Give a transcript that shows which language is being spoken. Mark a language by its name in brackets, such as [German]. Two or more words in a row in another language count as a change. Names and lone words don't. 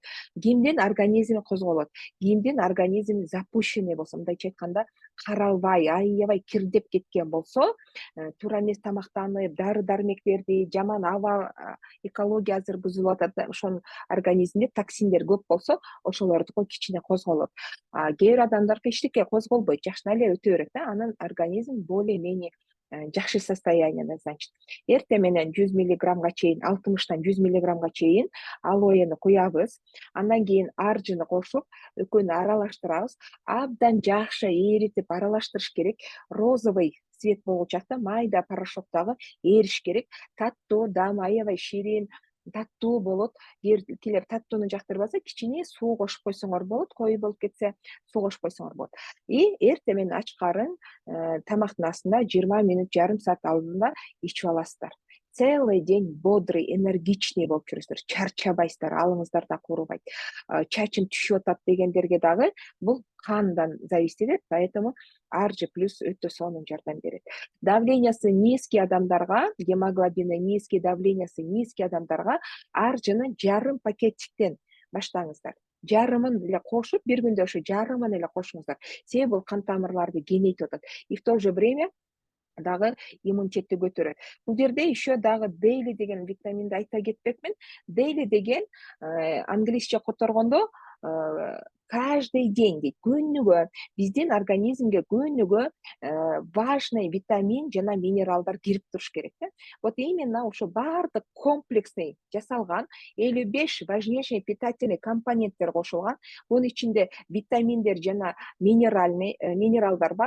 [Kyrgyz] Кимдин организми козголот, кимдин организми запущенный болсо, мындайча айтканда, каралбай, аябай кирдеп кеткен болсо, туура эмес тамактанып, дары дармектерди, жаман аба, экология азыр бузулуп атат, ошонун организмде токсиндер көп болсо, ошолордуку кичине козголот. Кээ бир адамдарга эчтеке козголбойт, жакшына эле өтө берет да, анын организм [Russian] более-менее [Kyrgyz] жакшы состояниеда, значит. Эртең менен 100 мг чейин, 60-тан 100 мг чейин алоэни куябыз. Андан кийин аржыны кошуп, экөөнү аралаштырабыз. Абдан жакшы эритип аралаштырыш керек. [Russian] Розовый цвет [Kyrgyz] болгучакта майда порошоктогу эриш керек. Таттуу, дам аябай ширин, таттуу болот. Килер таттууну жактырбаса, кичине суу кошуп койсоңор болот, кою болуп кетсе, суу кошуп койсоңор болот. И эртең менен ачкарын тамактын астында 20 мүнөт, жарым саат алдында ичип аласыздар. [Russian] целый день бодрый, энергичный [Kyrgyz] болуп жүрөсүздөр, чарчабайсыздар, алыңыздар да курубайт, чачым түшүп атат дегендерге дагы бул кандан зависит этет, поэтому аржы плюс өтө сонун жардам берет. Давлениясы низкий адамдарга, гемоглобини низкий, давлениясы низкий адамдарга аржыны жарым пакеттиктен баштаңыздар. Жарымын эле кошуп, бир күндө ошо жарымын эле кошуңуздар. Себеби бул кан тамырларды кеңейтип атат. [Russian] И в то же время [Kyrgyz] дагы иммунитетти көтөрөт. Бул жерде еще дагы дейли деген витаминди айта кетпекмин. Дейли деген англисче которгондо [Russian] каждый день [Kyrgyz] дейт, күнүгө биздин организмге күнүгө важный витамин жана минералдар кирип туруш керек да. [Russian] Вот именно [Kyrgyz] ошо баардык комплексный жасалган 55 [Russian] важнейший питательный [Kyrgyz] компоненттер кошулган. Бунун ичинде витаминдер жана минералдар бар.